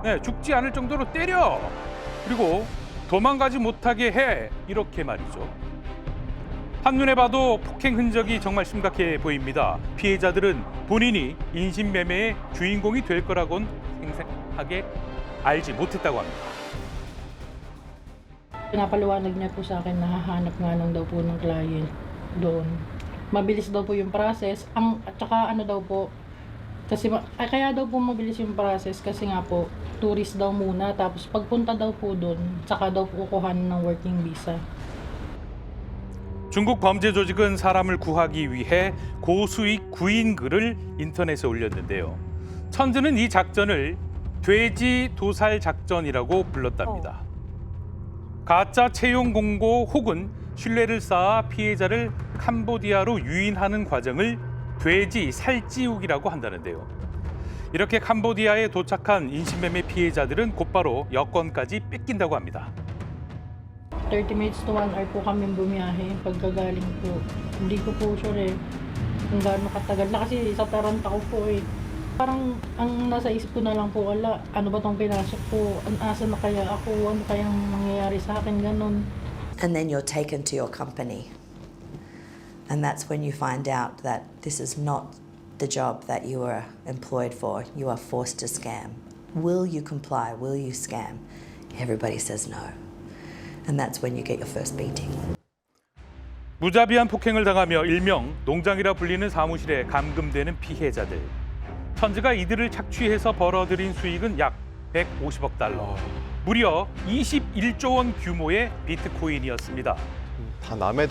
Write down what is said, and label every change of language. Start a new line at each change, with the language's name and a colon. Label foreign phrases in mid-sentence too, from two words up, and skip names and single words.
Korean: 네, 죽지 않을 정도로 때려! 그리고 도망가지 못하게 해! 이렇게 말이죠. 한눈에 봐도 폭행 흔적이 정말 심각해 보입니다. 피해자들은 본인이 인신매매의 주인공이 될 거라고는 생생하게 알지 못했다고 합니다.
Filipino: Pinapaliwanag niya po sa akin na hahanap nga lang daw po ng client doon. Mabilis daw po yung process. At saka ano daw po, kasi kaya daw po mabilis yung process kasi nga po, tourist daw muna. Tapos pagpunta daw po doon, saka daw po kukuhanin ng working visa.
Korean: 중국 범죄 조직은 사람을 구하기 위해 고수익 구인글을 인터넷에 올렸는데요. 천즈는 이 작전을 돼지 도살 작전이라고 불렀답니다. 가짜 채용 공고 혹은 신뢰를 쌓아 피해자를 캄보디아로 유인하는 과정을 돼지 살찌우기라고 한다는데요. 이렇게 캄보디아에 도착한 인신매매 피해자들은 곧바로 여권까지 뺏긴다고 합니다.
English: 30 minutes to 1 hour
Filipino: po kami bumiyahe pagkagaling po. Hindi ko po sure kung gaano katagal na kasi sa Taranta ko po eh. Parang ang nasa isip ko na lang po, wala, ano ba tong pinasok ko? Asa na kaya ako? Ano kayang mangyayari sa akin? Ganon.
English: And then you're taken to your company. And that's when you find out that this is not the job that you were employed for. You are forced to scam. Will you comply? Will you scam? Everybody says no. And that's when you get your first beating.
Korean: 무자비한 폭행을 당하며 일명 농장이라 불리는 사무실에 감금되는 피해자들. 천즈가 이들을 착취해서 벌어들인 수익은 약 150억 달러. 무려 21조 원 규모의 비트코인이었습니다. 다 남의 돈을